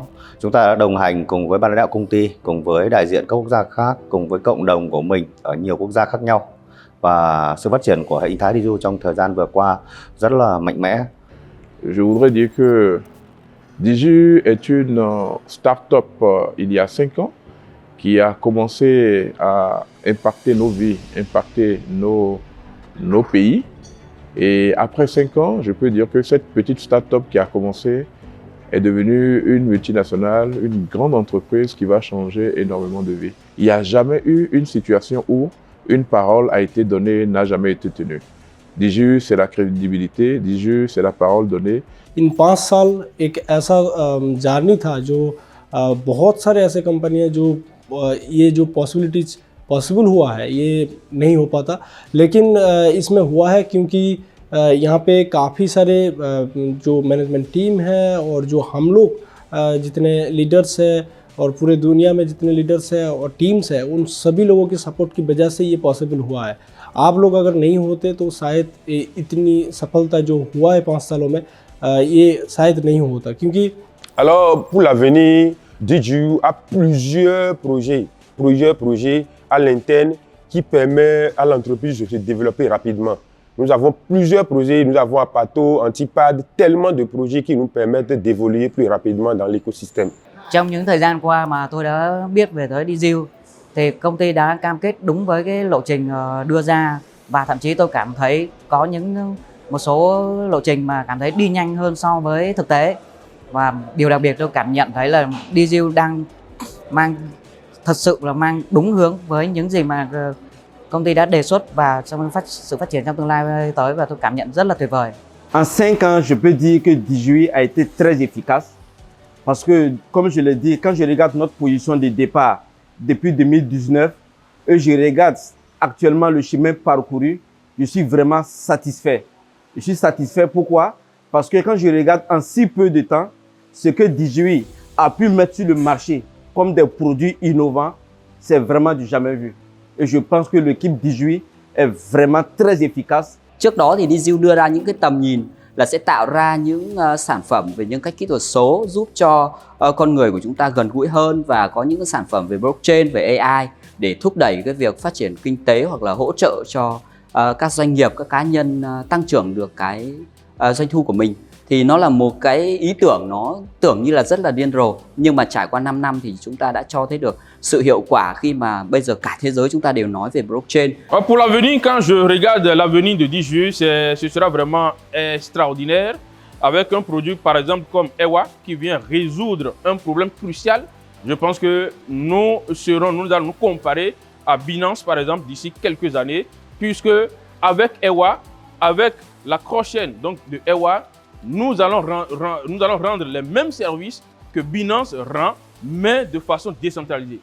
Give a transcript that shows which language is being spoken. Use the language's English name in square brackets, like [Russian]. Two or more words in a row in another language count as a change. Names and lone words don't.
[Vietnamese] Chúng ta đã đồng hành cùng với ban lãnh đạo công ty, cùng với đại diện các quốc gia khác, cùng với cộng đồng của mình ở nhiều quốc gia khác nhau. Và sự phát triển của hệ sinh thái DigiU trong thời gian vừa qua rất là mạnh mẽ. [French] Je voudrais dire que DigiU est une start-up il y a 5 ans qui a commencé à impacter nos vies, impacter nos pays. Et après 5 ans, je peux dire que cette petite start-up qui a commencé est devenue une multinationale, une grande entreprise qui va changer énormément de vies. Il n'y a jamais eu une situation où une parole a été donnée, n'a jamais été tenue. DigiU, c'est la crédibilité, DigiU, c'est la parole donnée. [Hindi] इन 5 साल एक ऐसा जर्नी था जो बहुत सारे ऐसे कंपनियां जो ये जो पॉसिबल हुआ है ये नहीं हो पाता, लेकिन इसमें हुआ है क्योंकि यहाँ पे काफ़ी सारे जो [English] management team [Hindi] है और जो हम लोग जितने लीडर्स हैं और पूरे दुनिया में जितने लीडर्स हैं और टीम्स हैं, उन सभी लोगों की सपोर्ट की वजह से ये पॉसिबल हुआ है. आप लोग अगर नहीं होते तो शायद इतनी सफलता जो हुआ है 5 सालों में ये शायद नहीं होता, क्योंकि [French] Alors pour l'avenir, DigiU a plusieurs projets à l'interne qui permettent à l'entreprise de se développer rapidement. Nous avons plusieurs projets, nous avons Apato, Antipad, tellement de projets qui nous permettent d'évoluer plus rapidement dans l'écosystème. [Vietnamese] Trong những thời gian qua mà tôi đã biết về tới DigiU thì công ty đã cam kết đúng với cái lộ trình đưa ra, và thậm chí tôi cảm thấy có một số lộ trình mà cảm thấy đi nhanh hơn so với thực tế. Và điều đặc biệt tôi cảm nhận thấy là DigiU đang thật sự là mang đúng hướng với những gì mà công ty đã đề xuất và trong sự phát triển trong tương lai tới, và tôi cảm nhận rất là tuyệt vời. [French] En 5 ans, je peux dire que DigiU a été très efficace Parce que, comme je l'ai dit, quand je regarde notre position de départ depuis 2019 et je regarde actuellement le chemin parcouru, je suis vraiment satisfait. Je suis satisfait pourquoi? Parce que quand je regarde en si peu de temps, ce que DigiU a pu mettre sur le marché comme des produits innovants, c'est vraiment du jamais vu. Et je pense que l'équipe DigiU est vraiment très efficace. [Vietnamese] Trước đó thì DigiU đưa ra những cái tầm nhìn là sẽ tạo ra những sản phẩm về những cái kỹ thuật số giúp cho con người của chúng ta gần gũi hơn và có những cái sản phẩm về blockchain, về AI để thúc đẩy cái việc phát triển kinh tế hoặc là hỗ trợ cho các doanh nghiệp, các cá nhân tăng trưởng được cái doanh thu của mình. Thì nó là một cái ý tưởng nó tưởng như là rất là điên rồ, nhưng mà trải qua 5 năm thì chúng ta đã cho thấy được sự hiệu quả khi mà bây giờ cả thế giới chúng ta đều nói về blockchain. [French] Pour l'avenir, quand je regarde l'avenir de DigiU, ce sera vraiment extraordinaire avec un produit par exemple comme EWA qui vient résoudre un problème crucial. Je pense que nous allons nous comparer à Binance par exemple d'ici quelques années, puisque avec EWA, avec la cross-chain donc de EWA, nous allons rendre les mêmes services que Binance rend, mais de façon décentralisée.